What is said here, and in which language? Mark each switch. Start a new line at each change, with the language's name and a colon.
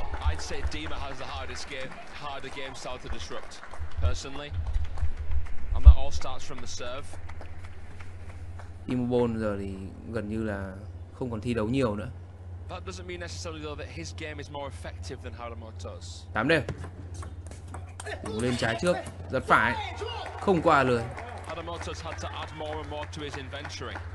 English: I'd say Dima has the harder game style to disrupt, personally. And that all starts from the serve.
Vietnamese: Timo giờ thì gần như là không còn thi đấu nhiều nữa.
English: That doesn't mean necessarily though that his game is more effective than Harimoto's.
Vietnamese: 8 đều. Lên trái trước, giật phải, không qua lưới.
English: Harimoto's had to add more and more to his inventory.